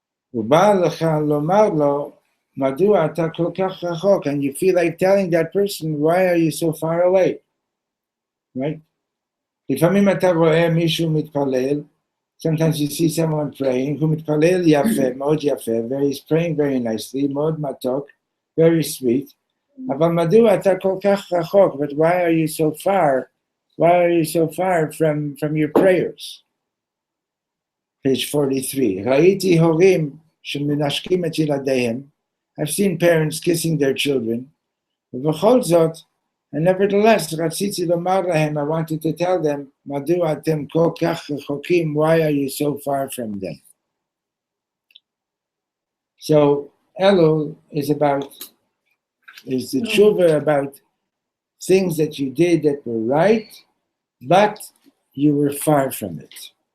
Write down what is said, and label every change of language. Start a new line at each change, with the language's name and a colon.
Hebrew: הוא בא לך לומר לו, מדוע אתה כל כך רחוק?
English: And you feel like telling that person, why are you so far away? Right?
Hebrew: לפעמים אתה רואה מישהו מתפלל,
English: sometimes you see someone praying,
Hebrew: הוא מתפלל יפה, מאוד יפה,
English: he's praying very nicely,
Hebrew: מאוד מתוק,
English: very sweet,
Hebrew: אבל מדוע אתה כל כך רחוק?
English: But why are you so far? Why are you so far from your prayers? Page 43.
Hebrew: ראיתי הורים שמנשקים את ילדיהם.
English: I've seen parents kissing their children.
Hebrew: ובכל זאת,
English: and nevertheless,
Hebrew: רציתי לומר להם,
English: I wanted to tell them,
Hebrew: מדוע אתם כל כך רחוקים?
English: Why are you so far from them? So, Elul is the tshuva about things that you did that were right, but you were far from it.